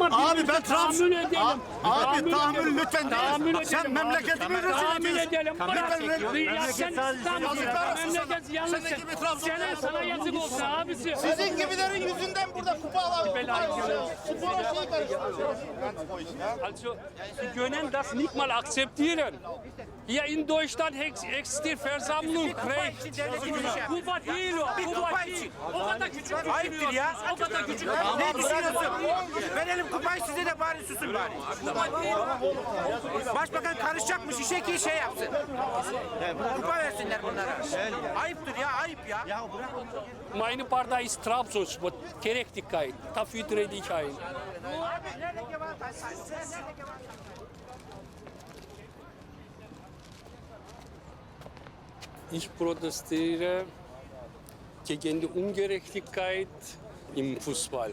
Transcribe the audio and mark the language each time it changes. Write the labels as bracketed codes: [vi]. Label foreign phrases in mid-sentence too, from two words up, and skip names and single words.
[tr] Abi ben tahammül edelim. Abi tahammül lütfen Tahammül değil. Sen edelim. memleketimi rezil Tahammül ediyorsun. edelim. Memleket Ya sen memleket yalnız. Senin gibi Trabzon'da. Sana yazık olsun abisi. Sizin gibilerin yüzünden burada kupa alalım. Spora şey karıştırıyor. [de] Also, Sie können das nicht mal akzeptieren. Hier in Deutschland existiert Versammlungsrecht. [tr] Kupa değil o. Kupa değil. O kadar küçük Ayıptır ya. O kadar küçük. Ne düşünüyorsun? Verelim kupayı size de bari susun bari. Başbakan karışacakmış işe ki şey yapsın. Kupa versinler bunlara. Ayıptır ya, ayıp ya. [de] Meine Partei ist Trabzonspor. Gerechtigkeit. Dafür trete ich ein. Ich protestiere gegen die Ungerechtigkeit im Fußball.